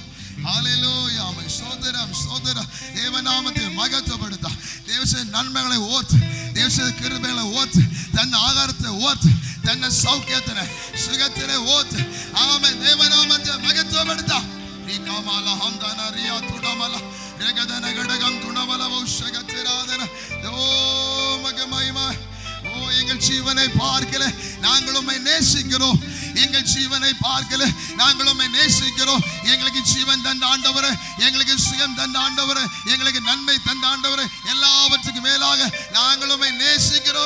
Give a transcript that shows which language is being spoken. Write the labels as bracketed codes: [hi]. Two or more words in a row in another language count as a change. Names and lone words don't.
[ml] ഹല്ലേലൂയ. സ്തോത്രം, സ്തോത്രം. ദൈവനാമത്തെ മഹത്വപ്പെടുത്താം. ദൈവത്തിന്റെ നന്മകളെ ഓർത്ത്, ദൈവത്തിന്റെ കൃപകളെ ഓർത്ത്, തന്റെ ആഹാരത്തെ ഓർത്ത്, തന്റെ സൗഖ്യത്തിനെ സുഖത്തിനെ ഓർത്ത്, ആമേൻ. ദൈവനാമത്തെ മഹത്വപ്പെടുത്താം. [ta] எங்கள் ஜீவனை பார்க்கல, நாங்கள் உம்மை நேசிக்கிறோம். எங்கள் ஜீவனை பார்க்கல, நாங்கள் உம்மை நேசிக்கிறோம். எங்களுக்கு ஜீவன் தந்த ஆண்டவரே, எங்களுக்கு சுகம் தந்த ஆண்டவரே, எங்களுக்கு நன்மை தந்த ஆண்டவரே, எல்லாவற்றுக்கும் மேலாக நாங்கள் உம்மை நேசிக்கிறோம்.